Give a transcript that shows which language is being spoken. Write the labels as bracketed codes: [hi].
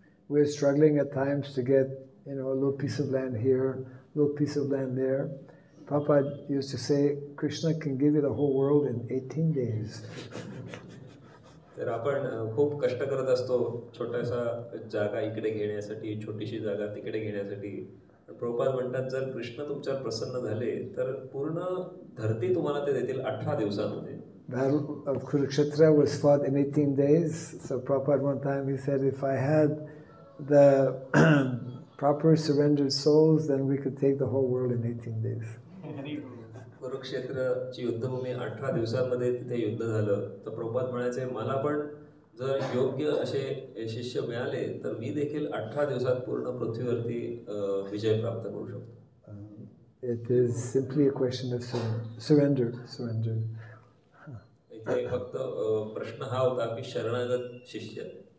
[en] We're struggling at times to get, a little piece of land here, a little piece of land there. Prabhupada used to say, Krishna can give you the whole world in 18 days. [mr] तर आपण खूप कष्ट करत असतो छोटासा जागा इकडे घेण्यासाठी, छोटीशी जागा तिकडे घेण्यासाठी. प्रभुपाद म्हणतात, जर कृष्ण तुमच्यावर प्रसन्न झाले तर पूर्ण धरती तुम्हाला ते देतील 18 दिवसांमध्ये. [en] Battle of Kurukshetra was fought in 18 days. So Prabhupada one time he said, if I had the proper surrendered souls, then we could take the whole world in 18 days. [mr] कुरुक्षेत्रची युद्धभूमी 18 दिवसांमध्ये तिथे युद्ध झालं. तर प्रभुपाद म्हणायचे, मला पण जर योग्य असे शिष्य मिळाले तर मी देखील 18 दिवसात पूर्ण पृथ्वीवरती विजय प्राप्त करू शकतो. [en] It is simply a question of surrender. [mr] इथे फक्त प्रश्न हा होता की शरणागत शिष्य.